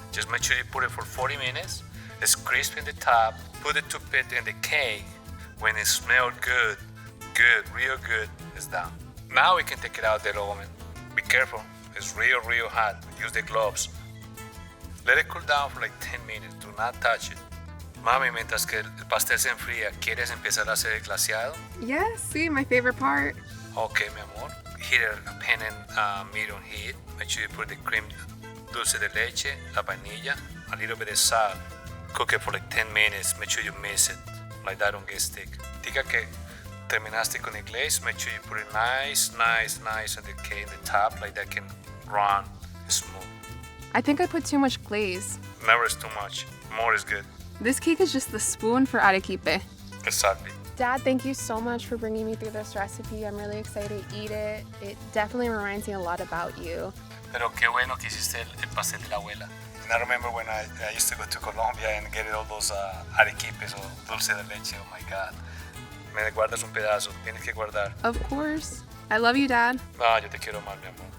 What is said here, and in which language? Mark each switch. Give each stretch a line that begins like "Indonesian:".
English: Just make sure you put it for 40 minutes. It's crispy in the top. Put the toothpick in the cake. When it smells good, real good, it's done. Now we can take it out of the oven. Be careful. It's real hot. Use the gloves. Let it cool down for like 10 minutes. Do not touch it.
Spanish: Mami, mientras que el pastel se enfría, ¿quieres empezar a hacer el glaseado?
English: Yes, see, my favorite part.
Spanish: Okay, mi amor.
English: Heat a pan in medium heat. Make sure you put the cream, dulce de leche,
Spanish: la vainilla,
English: a little bit of salt. Cook it for like 10 minutes. Make sure you mix it. Like that don't get stick.
Spanish: Diga que terminaste con el glaze.
English: Make sure you put it nice on the cake in the top. Like that can run smooth. I think I put too much glaze. Never is too much. More is good. This cake is just the spoon for arequipe. Exactly. Dad, thank you so much for bringing me through this recipe. I'm really excited to eat it. It definitely reminds me a lot about you.
Spanish: Pero qué bueno que hiciste el pastel de la abuela.
English: And I remember when I used to go to Colombia and get all those arequipes or dulce de leche. Oh my God.
Spanish: Me guardas un pedazo. Tienes que guardar.
English: Of course. I love you, Dad.
Spanish: Ah, yo te quiero más, mi amor.